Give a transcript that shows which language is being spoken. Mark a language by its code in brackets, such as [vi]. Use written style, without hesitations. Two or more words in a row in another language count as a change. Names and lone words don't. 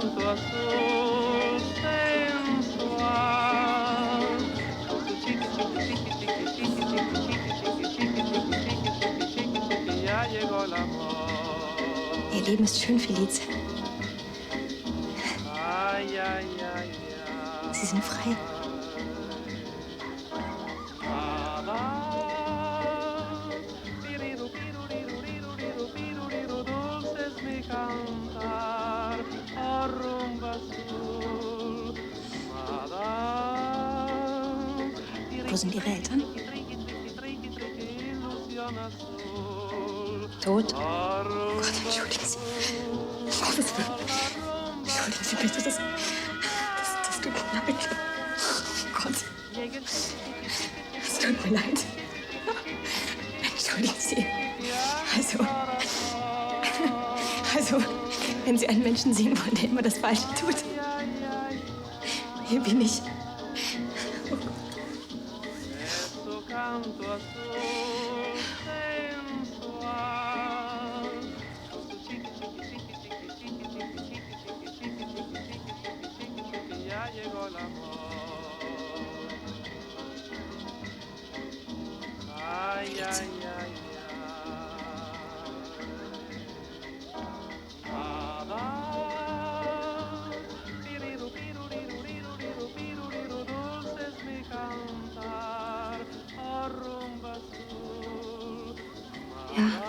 [es] azul sensual. Ya llegó el amor. [de] Ihr Leben ist schön, Felice. [es] Ay, ay, ay, [de] Sie sind frei. [es] dulce es mi cantar, oh rumba azul, madame. [de] Wo sind Ihre Eltern? [es] Ilusión azul. [de] Tot? Oh Gott, entschuldigen Sie. Gottes Willen. Entschuldigen Sie bitte, das tut mir leid. Oh Gott. Es tut mir leid. Entschuldigen Sie. Also, wenn Sie einen Menschen sehen wollen, der immer das Falsche tut. Hier bin ich. [es] Canto azul sensual. Ya llegó el amor. Ay, ay, ay, ay. Dulce es mi cantar, oh rumba azul. [de] Ja.